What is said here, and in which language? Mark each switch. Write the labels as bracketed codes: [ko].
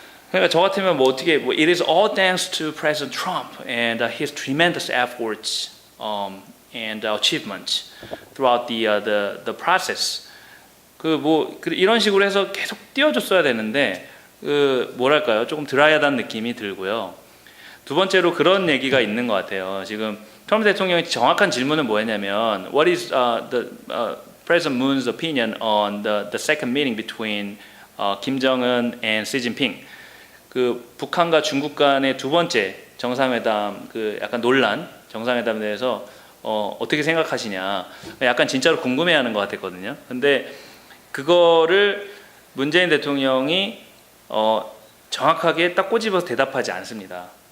[ko] 그러니까 저 같으면 [en] it is all thanks to President Trump and his tremendous efforts and achievements throughout the process. [ko] 이런 식으로 해서 계속 띄워줬어야 되는데 뭐랄까요, 조금 드라이하다는 느낌이 들고요. 두 번째로 그런 얘기가 있는 것 같아요. 지금 트럼프 대통령이 정확한 질문은 뭐였냐면 [en] What is the President Moon's opinion on the second meeting between Kim Jong-un and Xi Jinping? [ko] 북한과 중국 간의 두 번째 정상회담 약간 논란 정상회담에 대해서 어떻게 생각하시냐? 약간 진짜로 궁금해하는 것 같았거든요. 근데 그거를 문재인 대통령이 정확하게 딱 꼬집어서 대답하지 않습니다.